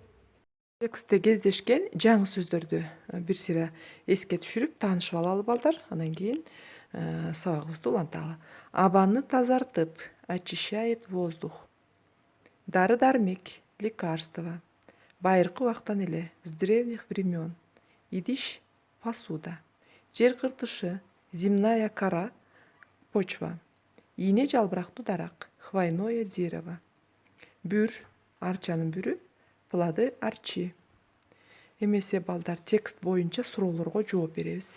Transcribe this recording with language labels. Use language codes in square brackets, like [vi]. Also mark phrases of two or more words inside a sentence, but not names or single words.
[ky] Текстте кездешкен жаңы сөздөрдү бир сыйра эске түшүрүп таанышып алалы, балдар. Анан кийин сабагыбызды уланталы. Абаны тазартып, [ru] очищает воздух. [ky] Дары-дармек, лекарство. Байыркы убактан эле, [ru] с древних времен. [ky] Идиш, посуда. Жер кыртышы, [ru] земная кора, почва. [ky] Ийне жалбырактуу дарак, [ru] хвойное дерево. [ky] Бүр, арчанын бүрү, [ru] плоды арчи. [ky] Эмесе балдар текст боюнча суроолорго жооп беребиз.